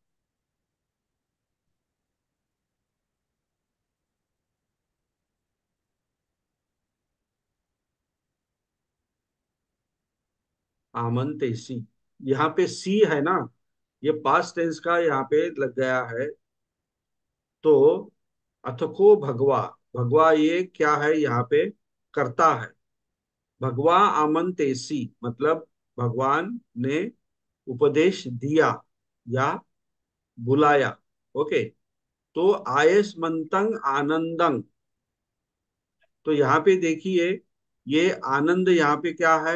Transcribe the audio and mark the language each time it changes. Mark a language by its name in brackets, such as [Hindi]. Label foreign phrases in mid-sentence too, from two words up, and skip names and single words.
[Hindi] आमंतेसी, यहाँ पे सी है ना, ये [English] past tense [Hindi] का यहाँ पे लग गया है। तो [Pali] अथको भगवा, [Hindi] भगवा ये क्या है यहाँ पे? करता है। [Pali] भगवा आमंतेसी [Hindi] मतलब भगवान ने उपदेश दिया या बुलाया। ओके, तो [Pali] आयस्मंतं आनंदं, [Hindi] तो यहाँ पे देखिए, ये आनंद यहाँ पे क्या है?